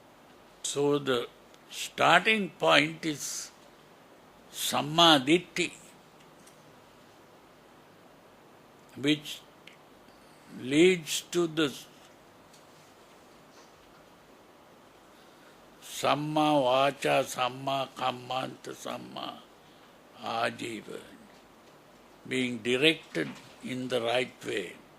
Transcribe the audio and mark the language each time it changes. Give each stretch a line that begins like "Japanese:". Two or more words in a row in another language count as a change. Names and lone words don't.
English: So the starting point is
Pali: samma ditthi,
English: which leads to the
Pali: Samma Vacha, Samma Kammanta, Samma Ajiva,
English: being directed in the right way.